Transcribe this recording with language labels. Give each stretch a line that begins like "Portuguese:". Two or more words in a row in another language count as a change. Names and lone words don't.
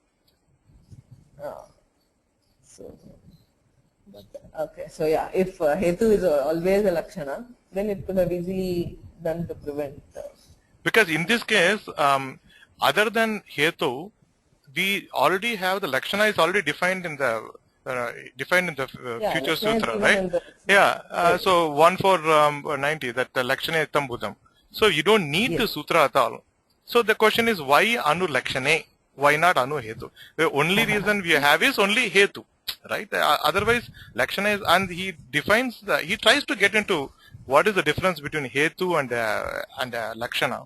English: Okay, so yeah, if hetu is always a lakshana, then it could have easily done to prevent. Because in this case, other than hetu, we already have the lakshana is already defined in the future sutra, right? So 1490 that
Sanskrit: lakshane ettam bhutam.
English: So you don't need the sutra at all. So the question is why
Sanskrit: anu lakshane?
English: Why not
Sanskrit: anu hetu?
English: The only reason we have is only hetu. Right? Otherwise, lakshana is, and he defines he tries to get into what is the difference between hetu and lakshana.